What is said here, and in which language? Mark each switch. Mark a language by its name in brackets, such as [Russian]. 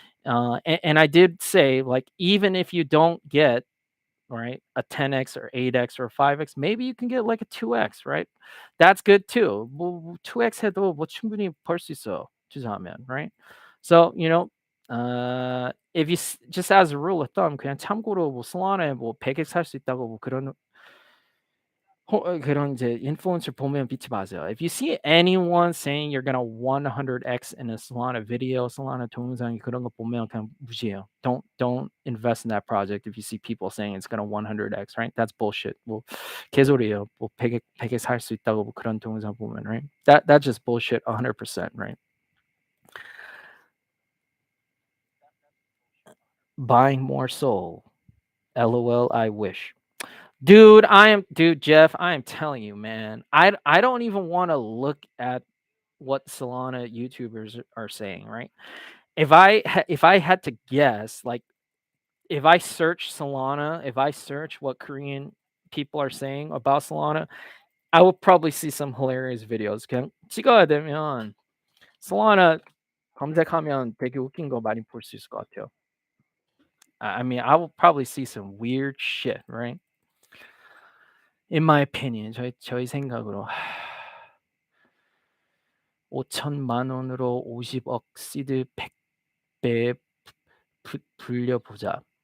[English] And I did say, like, even if you don't get, right, a 10x or 8x or 5x, maybe you can get like a 2x, right? That's good too. [Korean] 뭐 2x 해도 뭐 충분히 벌 수 있어요, 투자하면, right? [English] So, if you just as a rule of thumb, [Korean] 그냥 참고로 뭐 Solana에 뭐 100x 할 수 있다고 뭐 그런 이제 인플루언서 보면 믿지 마세요. [English] If you see anyone saying you're gonna 100x in a Solana video, [Korean] Solana 동영상 그런 거 보면 그냥 무시해요. [English] Don't invest in that project if you see people saying it's gonna 100x, right? That's bullshit. [Korean] 뭐 개소리예요. 뭐 100x 할 수 있다고 뭐 그런 동영상 보면, right? [English] That's just bullshit 100%, right? Buying more Sol. LOL, I wish. Dude, Jeff, I am telling you, man. I don't even want to look at what Solana YouTubers are saying, right? If I had to guess, like if I search Solana, if I search what Korean people are saying about Solana, I will probably see some hilarious videos. [Korean] 그냥 찍어야 되면 Solana 검색하면 되게 웃긴 거 많이 볼 수 있을 것 같아요. [English] I mean, I will probably see some weird shit, right? In my opinion, [Korean] 저희 생각으로 5천만 원으로 50억 시드 100배 불려보자.